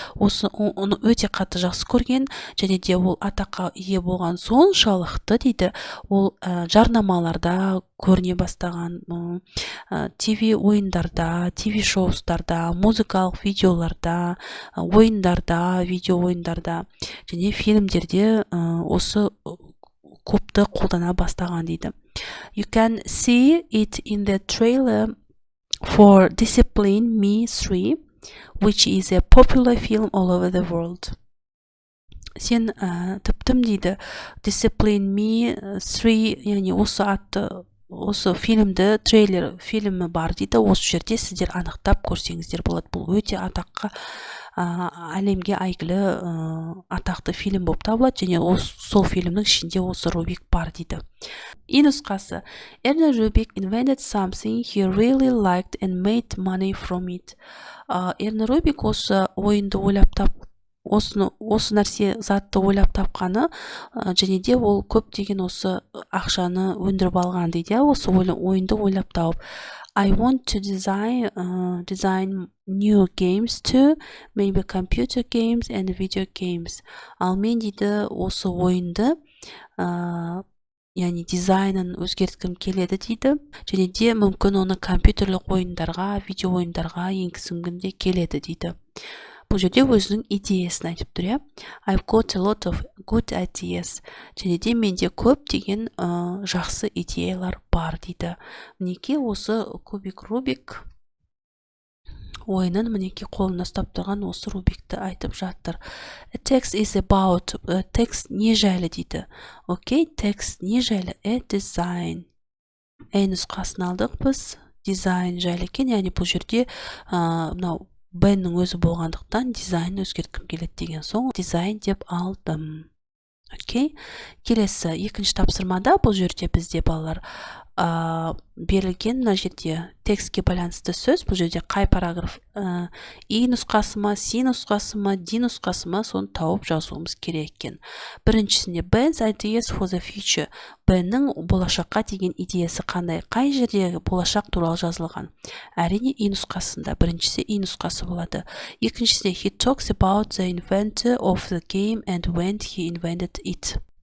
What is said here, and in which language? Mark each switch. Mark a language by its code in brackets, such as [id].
[kk] Оны өте қатты жақсы көрген, және де ол атаққа ие болған соншалықты дейді, ол жарнамаларда көріне бастаған, TV ойындарда, TV шоустарда, музыкалық видеоларда, ойындарда, видео ойындарда және фильмдерде осы кубты қолдана бастаған дейді. [en] You can see it in the trailer for Discipline Me 3, which is a popular film all over the world. [kk] Сен тіптім дейді, Discipline Me 3, яғни осы атты, осы фильмді, трейлер фильмі бар дейді, осы жерде сіздер анықтап көрсеңіздер болады. Бұл өте атаққа, әлемге әйгілі атақты фильм болып табылады, және сол фильмнің ішінде осы Rubik бар дейді. [en] E [kk] нұсқасы: [en] Erno Rubik invented something he really liked and made money from it. [kk] Erno Rubik осы ойынды ойлап осы нәрсе затты ойлап тапқаны, және де ол көптеген осы ақшаны өндіріп алған дейді, осы ойынды ойлап тауып. [en] I want to design new games too, maybe computer games and video games. [kk] Ал мен дейді осы ойынды, яғни дизайнын өзгерткім келеді дейді, және де мүмкін оны компьютерлік ойындарға, видео ойындарға енгізгім де келеді дейді. Бұл жерде өзінің идеясын айтып тұр. [en] I've got a lot of good ideas. [kk] Және де менде көп деген жақсы идеялар бар дейді. Мінеке осы кубик Rubik ойынын мінеке қолына ұстап тұрған осы Rubikті айтып жатыр. [en] Text is about, [kk] текст не жайлы дейді. Окей, текст не жайлы? Design. Нұсқасын алдық біз, дизайн жайлы екен, яғни бұл жерде мынау Беннің өзі болғандықтан дизайн өзгерткім келеді деген соң дизайн деп алдым. Окей. Келесі екінші тапсырмада бұл жерде бізде балалар берілген мына жерде текстке байланысты сөз. Бұл жерде қай параграф И нұсқасы ма, С нұсқасы ма, Д нұсқасы ма, соны тауып жазуымыз керек екен. Біріншісінде [en] Ben's ideas for the future. [kk] Беннің болашаққа деген идеясы қандай? Қай жерде болашақ туралы жазылған? Әрине И нұсқасында. Біріншісі И нұсқасы болады. Екіншісінде [en] he talks about the inventor of the game and when he invented it.